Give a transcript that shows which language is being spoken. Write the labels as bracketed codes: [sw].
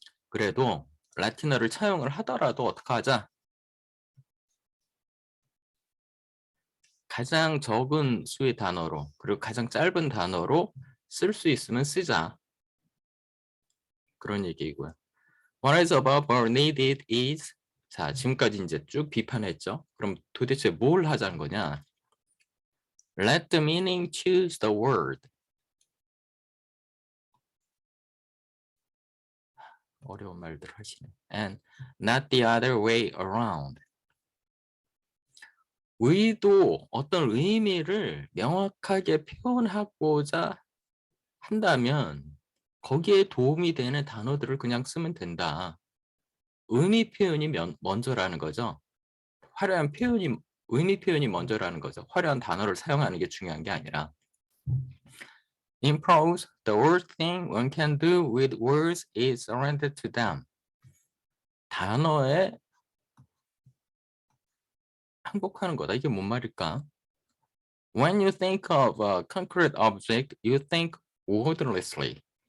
[ko] 그래도 라틴어를 차용을 하더라도 어떻게 하자? 가장 적은 수의 단어로 그리고 가장 짧은 단어로 쓸 수 있으면 쓰자. 그런 얘기이고요. [en] What is above or needed is. [ko] 자, 지금까지 이제 쭉 비판했죠. 그럼 도대체 뭘 하자는 거냐? [en] Let the meaning choose the word. [ko] 어려운 말들 하시네. [en] And not the other way around. [ko] 어떤 의미를 명확하게 표현하고자 한다면 거기에 도움이 되는 단어들을 그냥 쓰면 된다. 의미 표현이 먼저라는 거죠. 의미 표현이 먼저라는 거죠. 화려한 단어를 사용하는 게 중요한 게 아니라. [en] In prose, the worst thing one can do with words is surrender to them. [ko] 단어에 항복하는 거다. 이게 뭔 말일까? [en] When you think of a concrete object, you think wordlessly.